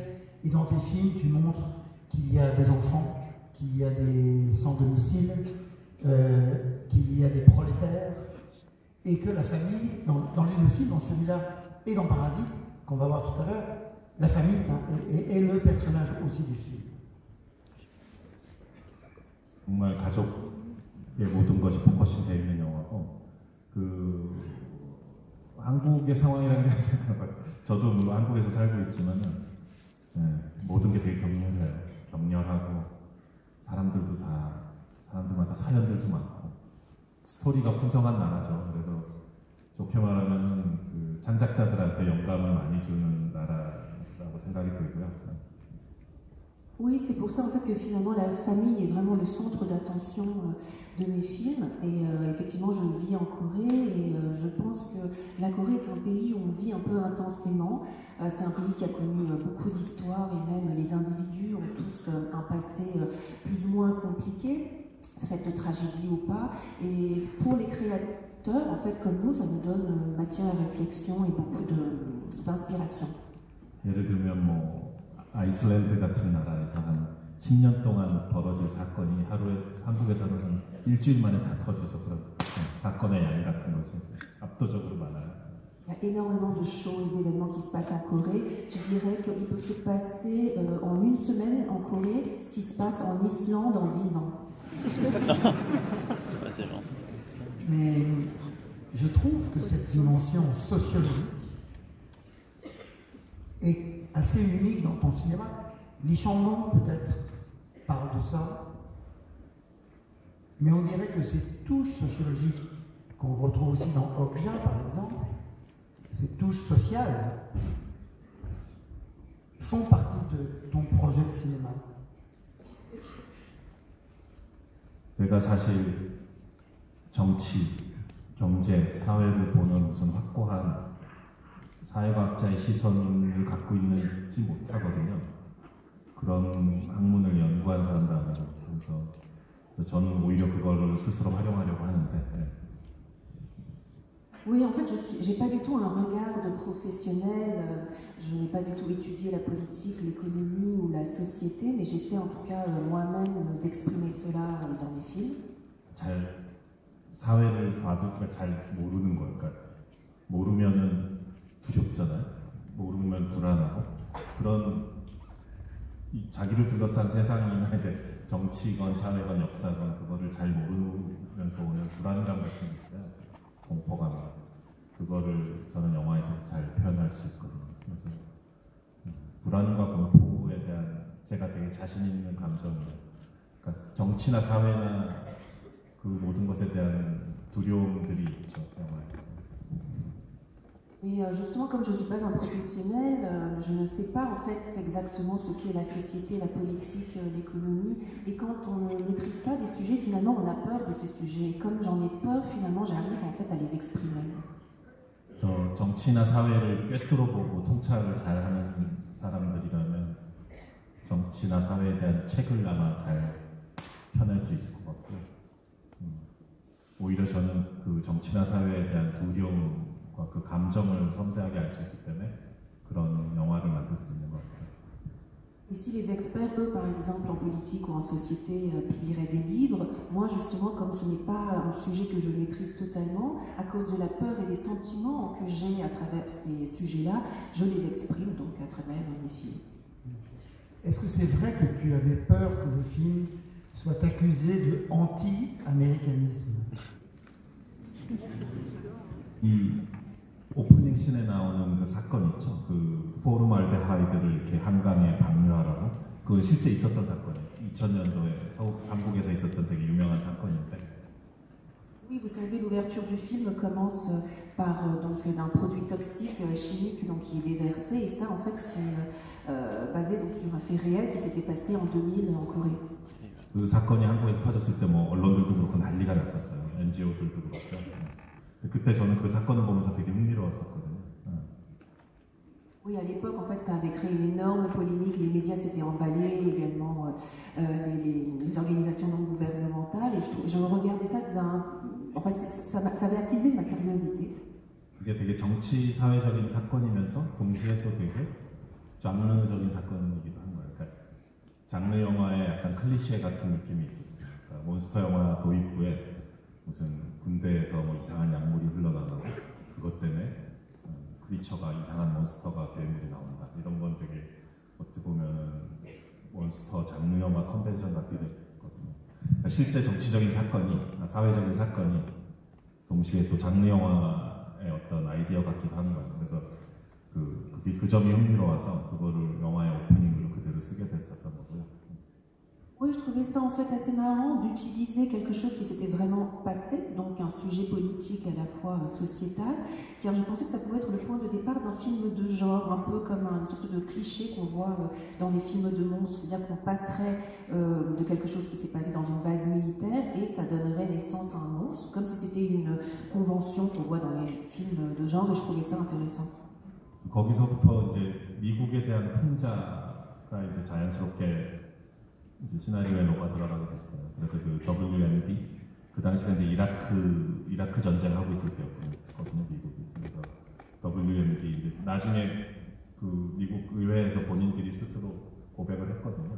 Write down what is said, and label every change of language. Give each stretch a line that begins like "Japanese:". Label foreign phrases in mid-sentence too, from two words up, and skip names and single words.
French: Et dans tes films, tu montres qu'il y a des enfants, qu'il y a des sans-domicile, qu'il y a des prolétaires, et que la famille, dans les deux films, dans celui-là et dans Parasite, qu'on va voir tout à l'heure, la famille est le personnage aussi du film.
Korean: 정말 가족의 모든 것이 포커싱 되어 있는 영화고, 한국의 상황이라는 게 생각나요. 저도 물론 한국에서 살고 있지만은 모든 게 되게 격렬해요. 격렬하고 사람들마다 사연들도 많고 스토리가 풍성한 나라죠. 그래서 좋게 말하면 그 창작자들한테 영감을 많이 주는 나라라고 생각이 들고요.
French: Oui, c'est pour ça en fait que finalement la famille est vraiment le centre d'attention de mes films. Et effectivement, je vis en Corée et je pense que la Corée est un pays où on vit un peu intensément. C'est un pays qui a connu beaucoup d'histoires et même les individus ont tous un passé plus ou moins compliqué, fait de tragédie ou pas. Et pour les créateurs, en fait, comme nous, ça nous donne matière à réflexion et beaucoup d'inspiration.
Korean: 예를 들면 뭐 아이슬란드 같은 나라에서 한 10년 동안 벌어질 사건이 한국에서는 한 일주일 만에 다 터지죠. 그런 사건의 양 같은 것이 압도적으로 많아요.
French: Il y a énormément de choses, d'événements qui se passent en Corée. Je dirais qu'il peut se passer en une semaine en Corée ce qui se passe en Islande en 10 ans. C'est gentil. Mais je trouve que cette dimension sociologique est assez unique dans ton cinéma. Lee Chang-dong peut-être parle de ça, mais on dirait que ces touches sociologiques qu'on retrouve aussi dans Okja par exemple, ces touches sociales font partie de ton projet de cinéma.
Korean: 내가 사실 정치, 경제, 사회를 보는 무슨 확고한 사회과학자의 시선을 갖고 있지 못하거든요. 그런 학문을 연구한 사람도 아니고, 그래서 저는 오히려 그걸 스스로 활용하려고 하는데.
French: Oui, en fait, je n'ai pas du tout un regard de professionnel, je n'ai pas du tout étudié la politique, l'économie ou la société, mais j'essaie en tout cas moi-même d'exprimer cela dans mes films.
Korean: 잘 사회를 봐도 잘 모르는 거예요. 그러니까 모르면은 두렵잖아요. 모르면 불안하고 그런 자기를 둘러싼 세상이나 이제 정치건 사회건 역사건 그거를 잘 모르면서 오는 불안감 같은 게 있어요. 공포감. 그거를 저는 영화에서 잘 표현할 수 있거든요. 그래서 불안과 공포에 대한 제가 되게 자신 있는 감정이에요. 그러니까 정치나 사회나 그 모든 것에 대한 두려움들이 있죠, 영화에.
French: Et justement, comme je ne suis pas un professionnel, je ne sais pas en fait exactement ce qu'est la société, la politique, l'économie. Et quand on ne maîtrise pas des sujets, finalement, on a peur de ces sujets. Et comme j'en ai peur, finalement, j'arrive en fait à les exprimer.
Korean: 저 정치나 사회를 꿰뚫어보고 통찰을 잘하는 사람들이라면 정치나 사회에 대한 책을 아마 잘 펴낼 수 있을 것 같고요. 오히려 저는 그 정치나 사회에 대한 두려움 그 감정을 섬세하게 알 수 있기 때문에 그런 영화를 만들 수 있는 것 같아요.
French: Et si les experts, eux, par exemple, en politique ou en société, publieraient des livres, moi, justement, comme ce n'est pas un sujet que je maîtrise totalement, à cause de la peur et des sentiments que j'ai à travers ces sujets-là, je les exprime donc à travers mes films. Est-ce que c'est vrai que tu avais peur que le film soit accusé de anti-américanisme?
Korean: 이 오프닝 씬에 나오는 그 사건 있죠. 그 포르말데하이드를 이렇게 한강에 방류하라고. 그건 실제 있었던 사건이에요. 2000년도에 한국에서 있었던 되게 유명한 사건인데.
French: Oui, vous savez, l'ouverture du film commence par donc d'un produit toxique chimique donc qui est déversé, et ça en fait c'est basé donc sur un fait réel qui s'était passé en 2000 en Corée.
Korean: 그 사건이 한국에서 터졌을 때 뭐 언론들도 그렇고 난리가 났었어요. NGO들도 그렇고. 그때 저는 그 사건을 보면서 되게 흥미로웠었거든요.
French: Oui, à l'époque, en fait, ça avait créé une énorme polémique. Les médias s'étaient emballés, également les organisations non gouvernementales. Et je regardais ça enfin, ça avait attisé ma curiosité.
Korean: 그게 되게 정치 사회적인 사건이면서 동시에 또 되게 장르적인 사건이기도 한 거예요. 그러니까 장르 영화의 약간 클리셰 같은 느낌이 있었어요. 그러니까 몬스터 영화 도입부에 무슨 군대에서 뭐 이상한 약물이 흘러나가고 그것 때문에 크리처가 이상한 몬스터가 괴물이 나온다. 이런 건 되게 어떻게 보면은 몬스터 장르 영화 컨벤션 같기도 했거든요. 그러니까 실제 정치적인 사건이, 사회적인 사건이 동시에 또 장르 영화의 어떤 아이디어 같기도 하는 거예요. 그래서 그 점이 흥미로워서 그거를 영화의 오프닝으로 그대로 쓰게 됐었던 거고요.
French: Oui, je trouvais ça en fait assez marrant d'utiliser quelque chose qui s'était vraiment passé, donc un sujet politique à la fois sociétal, car je pensais que ça pouvait être le point de départ d'un film de genre, un peu comme une sorte de cliché qu'on voit dans les films de monstres, c'est-à-dire qu'on passerait de quelque chose qui s'est passé dans une base militaire et ça donnerait naissance à un monstre, comme si c'était une convention qu'on voit dans les films de genre, et je trouvais ça intéressant.
Korean: 거기서부터 이제 미국에 대한 풍자가 이제 자연스럽게 이제 시나리오에 녹아 들어가게 됐어요. 그래서 그 WMD 그 당시가 이제 이라크 전쟁하고 있을 때였거든요, 미국이. 그래서 WMD 이제 나중에 그 미국 의회에서 본인들이 스스로 고백을 했거든요.